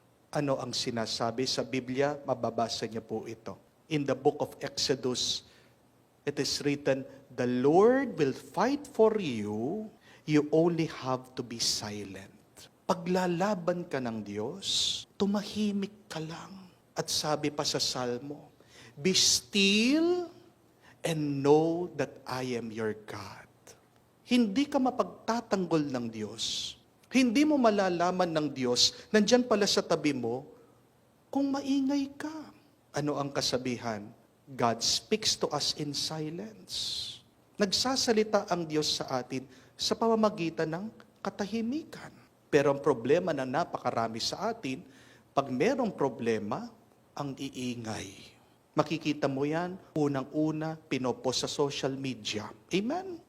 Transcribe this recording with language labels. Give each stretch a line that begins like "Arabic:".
Filipino: Ano ang sinasabi sa Biblia? Mababasa niyo po ito.
English: In the book of Exodus, it is written, the Lord will fight for you. You only have to be silent.
Filipino: Paglalaban ka ng Diyos, tumahimik ka lang. At sabi pa sa Salmo,
English: be still and know that I am your God.
Filipino: Hindi ka mapagtatanggol ng Diyos. Hindi mo malalaman ng Diyos, nandyan pala sa tabi mo, kung maingay ka. Ano ang kasabihan?
English: God speaks to us in silence.
Filipino: Nagsasalita ang Diyos sa atin sa pamamagitan ng katahimikan. Pero ang problema na napakarami sa atin, pag merong problema, ang iingay. Makikita mo yan, unang-una, pinopost sa social media. Amen?